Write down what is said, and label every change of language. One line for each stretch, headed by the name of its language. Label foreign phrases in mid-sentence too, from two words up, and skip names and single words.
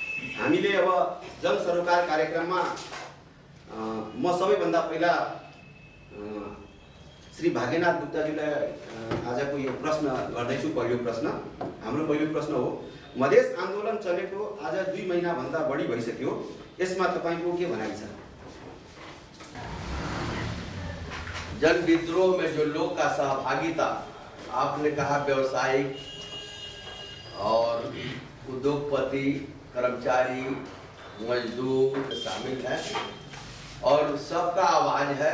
Nepali: हामीले अब जन सरोकार कार्यक्रममा म सबैभन्दा पहिला श्री भाग्यनाथ गुप्ताजीलाई आजको यो प्रश्न गर्दैछु। पहिलो प्रश्न हाम्रो पहिलो प्रश्न हो, मधेस आन्दोलन चलेको आज 2 महिनाभन्दा बढी भइसक्यो, यसमा तपाईको के भनाइ छ?
Hindi: जन विद्रोह में जो लोग का सहभागिता, आपने कहा व्यवसायिक और उद्योगपति, कर्मचारी, मजदूर शामिल है और सबका आवाज है।